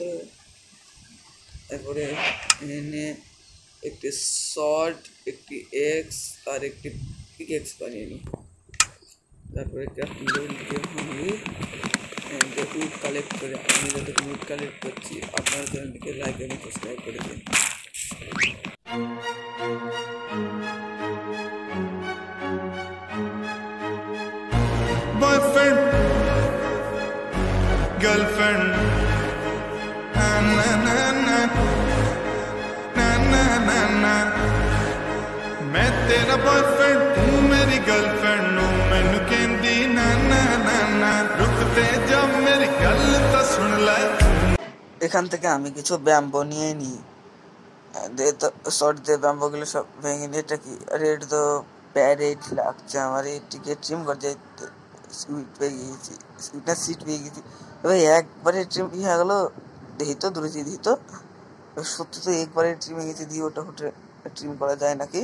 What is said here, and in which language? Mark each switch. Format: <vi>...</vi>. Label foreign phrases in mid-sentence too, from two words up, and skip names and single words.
<bn>তারপরে এখানে একটি শর্ট, একটি এক্স আর একটি পিকেক্স বানিয়ে নিই। তারপরে</bn> <en>crafting table</en> <bn>দিয়ে উড কালেক্ট করে, আমি যতক্ষণ উড কালেক্ট করছি আপনারা চ্যানেলটিকে লাইক এবং সাবস্ক্রাইব করে দিন।</bn> <en>boyfriend girlfriend</en> <hi>ना ना ना ना ना ना ना ना मैं तेरा बॉयफ्रेंड तू मेरी गर्लफ्रेंड</hi> <pa>नू मैनू कहंदी</pa> <hi>ना ना ना ना रुकते जब मेरी गल तो सुन ले।</hi> <bn>এখান থেকে আমি কিছু ব্যাম্বো নিয়ে নিই, শর্ট দিয়ে ব্যাম্বোগুলো সব ভেঙে নিয়ে। এটা কি রেড, তো প্যারেট লাগছে আমার, এটিকে ট্রিম করতে সুইট পেয়ে গিয়েছি, সুইটনার সিট পেয়ে গেছি। এবার একবারে ট্রিম হয়ে গেলো, দেখি তো দূরে দেখি তো সত্যি তো একবারে ট্রিম হয়ে গেছি, দিয়ে ওটা ফুটে ট্রিম করা যায় নাকি।</bn>